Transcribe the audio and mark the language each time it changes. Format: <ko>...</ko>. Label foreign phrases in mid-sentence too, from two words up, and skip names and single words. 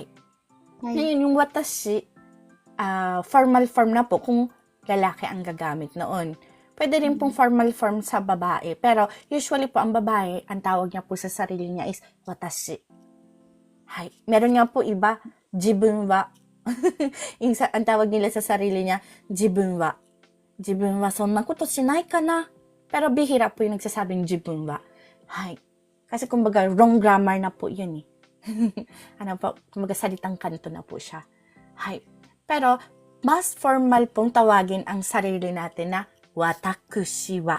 <tl>Ngayon, yung watashi,</tl> <en>formal form</en> <tl>na po kung lalaki ang gagamit noon. Pwede rin pong</tl> <en>formal form</en> <tl>sa babae. Pero usually po ang babae, ang tawag niya po sa sarili niya is watashi. Hay. Meron nga po iba,</tl> <ja>自分は.</ja> <tl>Ang tawag nila sa sarili niya,</tl> <ja>自分は. 自分はそんなことしないかな.</ja> <tl>Pero bihira po yung nagsasabing</tl> <ja>自分は.</ja> <tl>Hay. Kasi kumbaga</tl> <en>wrong grammar</en> <tl>na po yun eh. Po, kumbaga salitang kanto na po siya. Hay. Pero, mas formal pong tawagin ang sarili natin na</tl> <ja>私は.</ja>